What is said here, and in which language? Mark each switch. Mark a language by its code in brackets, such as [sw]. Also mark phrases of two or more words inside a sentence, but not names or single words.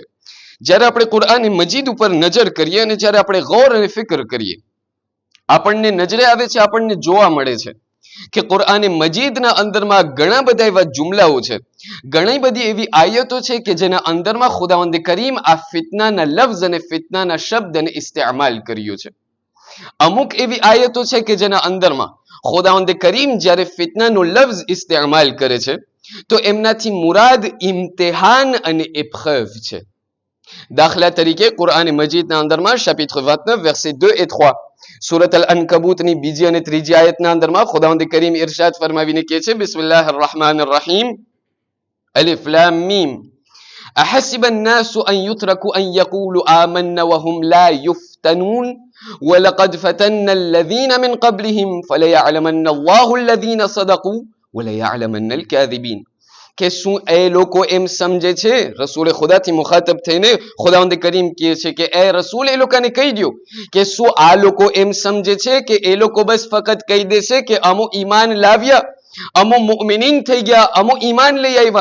[gu] જ્યારે આપણે કુરઆન મજીદ ઉપર નજર કરીએ અને જ્યારે આપણે ગૌર અને ફિકર કરીએ, આપણને નજરે આવે છે, આપણને જોવા મળે છે કે કુરઆન મજીદના અંદરમાં ઘણા બધા એવા જુમલાઓ છે, ઘણી બધી એવી આયતો છે કે જેના અંદરમાં ખુદાવંદ કરીમ આ ફિતનાના લફ્ઝ અને ફિતનાના શબ્દને ઇસ્તેમાલ કર્યો છે. અમુક એવી આયતો છે કે જેના અંદરમાં ખુદાવંદ કરીમ જ્યારે ફિતનાનો લફ્ઝ ઇસ્તેમાલ કરે છે તો એમનાથી મુરાદ ઇમ્તિહાન અને એપ્રેવ છે. દાખલા તરીકે કુરઆન મજીદના અંદરમાં [fr] chapitre 29 verset 2 et 3 [gu] સૂરત અલ અનકબૂતની બીજી અને ત્રીજી આયતના અંદરમાં ખુદાવંદ કરીમ ઇરશાદ ફરમાવીને કહે છે [ar] بسم الله الرحمن الرحيم ألف لام ميم أحسب الناس أن يتركوا أن يقولوا آمنا وهم لا يفتنون ولقد فتنا الذين من قبلهم فليعلمن الله الذين صدقوا وليعلمن الكاذبين. [gu] કે શું એ લોકો એમ સમજે છે, રસૂલે ખુદાથી મુખાતબ થઈને ખુદાવંદ કરીમ કહે છે કે એ રસૂલ એ લોકોને કહી દો કે શું આ લોકો એમ સમજે છે કે એ લોકો બસ ફક્ત કહી દેશે કે અમો ઈમાન લાવ્યા, અમો મુમિનીન થઈ ગયા, અમો ઈમાન લઈ આવ્યા.